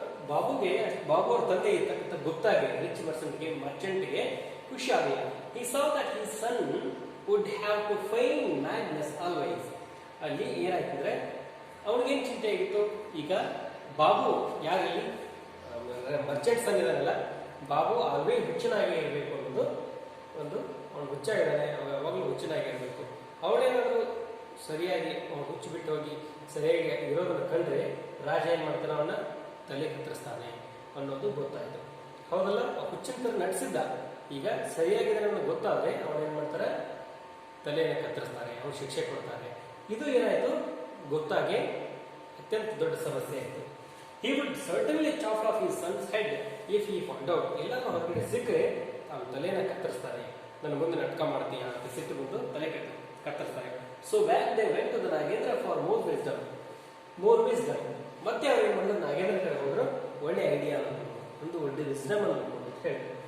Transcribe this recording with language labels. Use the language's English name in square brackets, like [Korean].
[Kannada] ಬಾಬು ಅವ್ರ ತಂದೆ ಇರ್ತಕ್ಕಂಥ ಗುಪ್ತಾಗೆ, ರಿಚ್ ಮರ್ಚೆಂಟ್ಗೆ ಖುಷಿ ಆಗಲಿಲ್ಲ. [English] He saw that his son would have to feign madness always. [Kannada] ಅಲ್ಲಿ ಏನಾಯ್ತಂದ್ರೆ ಅವನಿಗೇನು ಚಿಂತೆ ಆಗಿತ್ತು, ಈಗ ಬಾಬು ಯಾರಲ್ಲಿ ಮರ್ಚೆಂಟ್ ಸನ್ ಇದಾನಲ್ಲ, ಬಾಬು ಆಲ್ವೇಸ್ ಹುಚ್ಚನಾಗಿ ಇರಬೇಕು ಅನ್ನೋದು ಅವನು ಹುಚ್ಚಾಗಿದ್ದಾನೆ, ಯಾವಾಗಲೂ ಹುಚ್ಚನಾಗಿ ಇರಬೇಕು. ಅವನೇನಾದರೂ ಸರಿಯಾಗಿ ಅವನು ಹುಚ್ಚು ಬಿಟ್ಟು ಹೋಗಿ ಸರಿಯಾಗಿ ಇರೋದನ್ನು ಕಂಡ್ರೆ ರಾಜ ಏನು ಮಾಡ್ತಾನೆ, ಅವನ್ನ ತಲೆ ಕತ್ತರಿಸ್ತಾನೆ ಅನ್ನೋದು ಗೊತ್ತಾಯಿತು. ಹೌದಲ್ಲ? ಹುಚ್ಚಿನ ಥರ ನಡೆಸಿದ್ದ, ಈಗ ಸರಿಯಾಗಿದೆ ಅನ್ನೋದು ಗೊತ್ತಾದರೆ ಅವನೇನು ಮಾಡ್ತಾರೆ, ತಲೆಯನ್ನು ಕತ್ತರಿಸ್ತಾರೆ, ಅವನು ಶಿಕ್ಷೆ ಕೊಡ್ತಾರೆ. ಇದು ಏನಾಯಿತು, ಗೊತ್ತಾಗೆ ಅತ್ಯಂತ ದೊಡ್ಡ ಸಮಸ್ಯೆ ಆಯಿತು. [English] He would certainly chop off his son's head if he found out. [Kannada] ಎಲ್ಲರೂ ಹೊರಗಡೆ ಸಿಕ್ಕರೆ ಅವನ ತಲೆಯನ್ನು ಕತ್ತರಿಸ್ತಾರೆ, ನನ್ನ ಮುಂದೆ ನಾಟಕ ಮಾಡ್ತೀಯ ಅಂತ ಸಿಟ್ಟು ಬಂದು ತಲೆ ಕತ್ತರಿಸ್ತಾರೆ. [English] So back they went to the Nagendra for more wisdom. [Kannada] ಮತ್ತೆ ಅವ್ರು ಏನು ಮಾಡಿದ್ರು, ನಾಗೇಂದ್ರ ಕಡೆ ಹೋದ್ರು, ಒಳ್ಳೆ ಐಡಿಯಾ ಒಂದು ಒಳ್ಳೆ ವಿಸ್ಡಮ್ ಅಂತ ಹೇಳಿ.